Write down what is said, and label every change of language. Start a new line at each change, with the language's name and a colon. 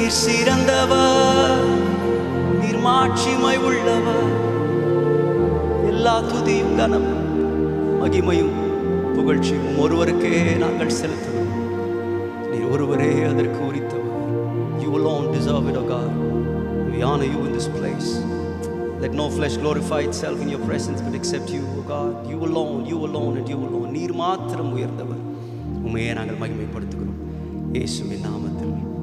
Tamil: சிறந்தவர், நீர் மாட்சிமை உள்ளவர். எல்லா துதியும் கனமும் மகிமையும் புகழ்ச்சியும் ஒருவருக்கே நாங்கள் செலுத்துவோம். நீர் ஒருவரே அதற்கு உரித்தவர்.
English: You alone deserve it, O God. We honor you in this place. Let no flesh glorify itself in your presence but except you, O God. You alone and you alone.
Tamil: நீர் மாத்திரம் உயர்ந்தவர். உம்மையே நாங்கள் மகிமைப்படுத்துகிறோம் இயேசுவின் நாமத்தில்.